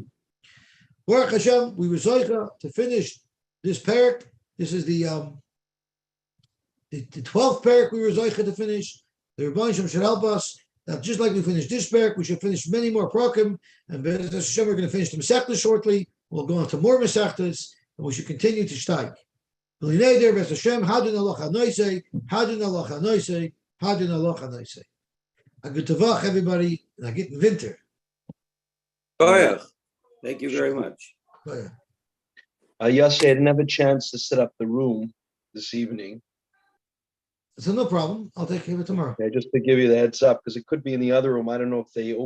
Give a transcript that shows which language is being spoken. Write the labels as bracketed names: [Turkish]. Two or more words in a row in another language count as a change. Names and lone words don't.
[Hebrew] Baruch Hashem, [English] we were zoicha to finish this parak. This is the 12th parak we were zoicha to finish. The Rebbeinu Shem should help us. That just like we finished this parak, we should finish many more parakim. And [Hebrew] B'ezras Hashem, [English] we're going to finish the Masechtas shortly. We'll go on to more Masechtas, and we should continue to steig. [Hebrew] B'linei der B'ezras Hashem, [Aramaic] hadin aloch hanoisei, hadin aloch hanoisei, hadin aloch hanoisei. [English] A good tavach, everybody, and I get in winter. Koyach. Thank you very much. Yosy, I didn't have a chance to set up the room this evening. So no problem. I'll take care of it tomorrow. Okay, just to give you the heads up, because it could be in the other room.